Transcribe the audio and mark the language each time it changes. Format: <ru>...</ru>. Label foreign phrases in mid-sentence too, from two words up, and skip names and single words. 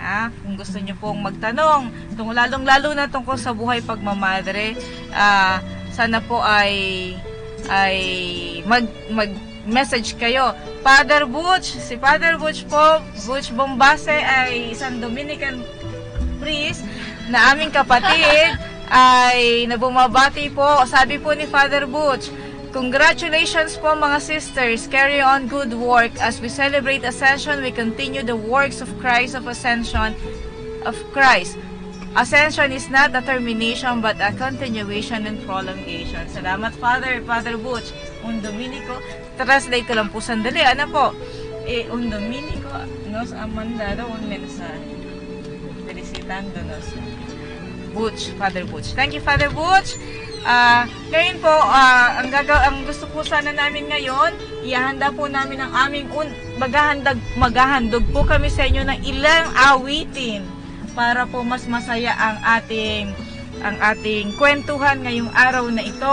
<tl>Kung gusto nyo pong magtanong, lalong-lalo na tungkol sa buhay pagmamadre, sana po ay mag-message kayo. Father Butch, si Father Butch po, Butch Bombase ay isang</tl> <en>Dominican priest</en> <tl>na aming kapatid ay nabumabati po. Sabi po ni Father Butch, congratulations po mga sisters,</tl> <en>carry on good work. As we celebrate Ascension, we continue the works of Christ of Ascension of Christ. Ascension is not a termination but a continuation and prolongation.</en> <tl>Salamat Father Butch.</tl> <es>Un Dominico,</es> <tl>translate ko lang po sandali. Ano po?</tl> <es>Un Dominico nos ha mandado un mensaje. Felicitándonos. Butch, Father Butch.</es> <en>Thank you, Father Butch.</en> <tl>Ngayon po, ang gusto po sana namin ngayon, ihanda po namin ang aming maghahandog po kami sa inyo ng ilang awitin para po mas masaya ang ating kwentuhan ngayong araw na ito.</tl>